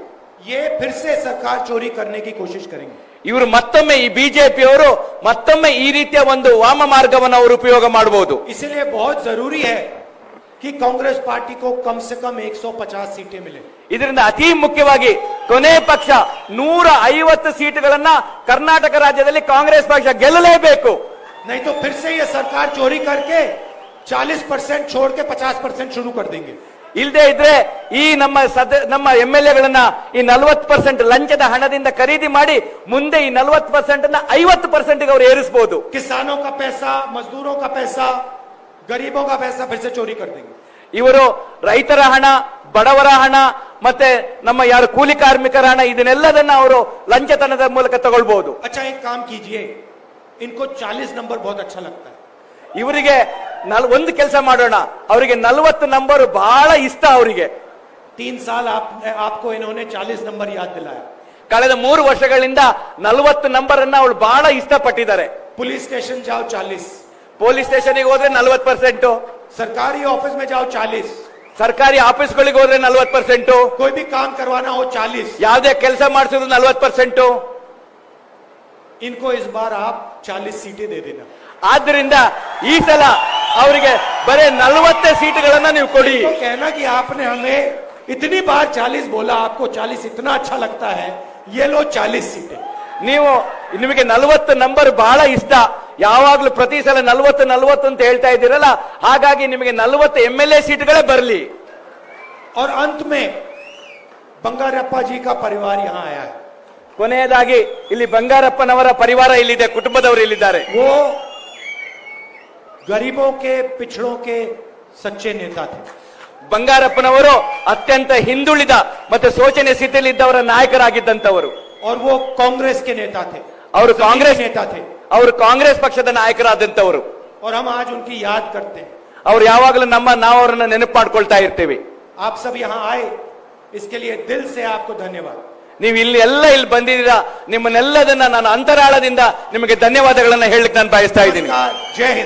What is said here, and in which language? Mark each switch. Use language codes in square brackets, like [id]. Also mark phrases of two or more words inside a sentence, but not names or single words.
[hi] ये फिर से सरकार चोरी करने की कोशिश करेंगे. [kn] ಇವರು ಮತ್ತೊಮ್ಮೆ, ಈ ಬಿಜೆಪಿ ಅವರು ಮತ್ತೊಮ್ಮೆ ಈ ರೀತಿಯ ಒಂದು ವಾಮ ಮಾರ್ಗವನ್ನು ಅವರು ಉಪಯೋಗ ಮಾಡಬಹುದು. [hi] इसलिए बहुत जरूरी है कि कांग्रेस पार्टी को कम से कम 150 सीटें मिले. [kn] ಇದರಿಂದ ಅತಿ ಮುಖ್ಯವಾಗಿ ಕೊನೆ ಪಕ್ಷ 150 ಸೀಟುಗಳನ್ನ ಕರ್ನಾಟಕ ರಾಜ್ಯದಲ್ಲಿ ಕಾಂಗ್ರೆಸ್ ಪಕ್ಷ ಗೆಲ್ಲಲೇಬೇಕು. [hi] नहीं तो फिर से ये सरकार चोरी करके 40% छोड़ के 50% शुरू कर देंगे. [kn] ಇಲ್ಲದೆ ಇದ್ರೆ ಈ ನಮ್ಮ ಎಂಎಲ್ಎಗಳನ್ನ ಈ 40% ಲಂಚದ ಹಣದಿಂದ ಖರೀದಿ ಮಾಡಿ ಮುಂದೆ ಈ 40% ಅನ್ನ 50% ಅವರು ಏರಿಸಬಹುದು. [hi] किसानों का पैसा, मजदूरों का पैसा, गरीबों का पैसा फिर से चोरी कर देंगे. [kn] ಇವರು ರೈತರ ಹಣ, ಬಡವರ ಹಣ, ಮತ್ತೆ ನಮ್ಮ ಯಾರು ಕೂಲಿ ಕಾರ್ಮಿಕರ ಹಣ, ಇದನ್ನೆಲ್ಲದನ್ನ ಅವರು ಲಂಚತನದ ಮೂಲಕ ತಗೊಳ್ಬಹುದು. [hi] अच्छा एक काम कीजिए, इनको 40 नंबर बहुत अच्छा लगता है. [kn] ಇವರಿಗೆ ಒಂದು ಕೆಲಸ ಮಾಡೋಣ, ಅವರಿಗೆ 40 ನಂಬರ್ ಬಹಳ ಇಷ್ಟ. ಅವರಿಗೆ [hi] 3 साल आपको इन्होंने 40 नंबर याद दिलाया. [kn] ಕಳೆದ 3 ವರ್ಷಗಳಿಂದ 40 ನಂಬರ್ ಅನ್ನ ಅವಳು ಬಹಳ ಇಷ್ಟಪಟ್ಟಿದ್ದಾರೆ. [hi] पुलिस स्टेशन जाओ 40, [en] police station [kn] ಹೋದ್ರೆ 40%, [hi] सरकारी ऑफिस में जाओ 40, [kn] ಸರ್ಕಾರಿ ಆಫೀಸ್ಗಳಿಗೆ ಹೋದ್ರೆ 40%, [hi] कोई भी काम करवाना हो 40. [kn] ಯಾವುದೇ ಕೆಲಸ ಮಾಡಿಸಿದ್ರು 40%. [hi] इनको इस बार आप 40 सीटें दे देना. [kn] ಆದ್ದರಿಂದ ಈ ಸಲ ಅವರಿಗೆ ಬರೇ 40 ಸೀಟುಗಳನ್ನ ನೀವು ಕೊಡಿ. [hi] तो कहना कि आपने हमें इतनी बार 40 बोला, आपको 40 इतना अच्छा लगता है, ये लो 40 सीटें. [kn] ನಿಮಗೆ 40 ನಂಬರ್ ಬಹಳ ಇಷ್ಟ, ಯಾವಾಗ್ಲೂ ಪ್ರತಿ ಸಲ 40 ಅಂತ ಹೇಳ್ತಾ ಇದ್ದೀರಲ್ಲ, ಹಾಗಾಗಿ ನಿಮಗೆ 40 ಎಂಎಲ್ಎ ಸೀಟ್ಗಳೇ ಬರಲಿ. [hi] और अंत में बंगारप्पा जी का परिवार यहाँ आया है. [kn] ಕೊನೆಯದಾಗಿ ಇಲ್ಲಿ ಬಂಗಾರಪ್ಪನವರ ಪರಿವಾರ ಇಲ್ಲಿದೆ, ಕುಟುಂಬದವರು ಇಲ್ಲಿದ್ದಾರೆ. [hi] वो गरीबों के, पिछड़ों के सच्चे नेता थे. [kn] ಬಂಗಾರಪ್ಪನವರು ಅತ್ಯಂತ ಹಿಂದುಳಿದ ಮತ್ತೆ ಶೋಚನೀಯ ಸ್ಥಿತಿಯಲ್ಲಿದ್ದವರ ನಾಯಕರಾಗಿದ್ದಂತವರು. [hi] और वो कांग्रेस के नेता थे, [kn] ಅವರು ಕಾಂಗ್ರೆಸ್ [hi] नेता थे. [kn] ಅವರು ಕಾಂಗ್ರೆಸ್ ಪಕ್ಷದ ನಾಯಕರಾದಂತವರು. [hi] और हम आज उनकी याद करते हैं. [kn] ಅವ್ರು ಯಾವಾಗಲೂ ನಾವು ಅವರನ್ನ ನೆನಪು ಮಾಡ್ಕೊಳ್ತಾ ಇರ್ತೀವಿ. [hi] आप सब यहाँ आए, इसके लिए दिल से आपको धन्यवाद. [kn] ನೀವು ಇಲ್ಲಿ ಬಂದಿದ್ದೀರಾ, ನಿಮ್ಮನ್ನೆಲ್ಲದನ್ನ ನಾನು ಅಂತರಾಳದಿಂದ ನಿಮಗೆ ಧನ್ಯವಾದಗಳನ್ನ ಹೇಳಲಿಕ್ಕೆ ನಾನು ಬಯಸ್ತಾ ಇದ್ದೀನಿ. [hi] जय हिंद.